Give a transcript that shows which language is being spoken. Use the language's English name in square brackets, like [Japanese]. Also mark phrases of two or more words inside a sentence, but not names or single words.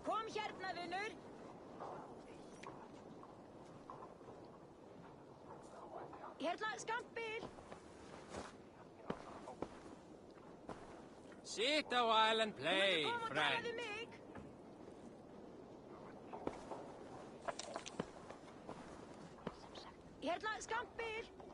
[Icelandic] hérna, vinur. Hérna, skampbíl. [English] Sit a while and play, [Icelandic] Kom og [English] friend. [Icelandic] tala við mig. Hérna, skampbíl.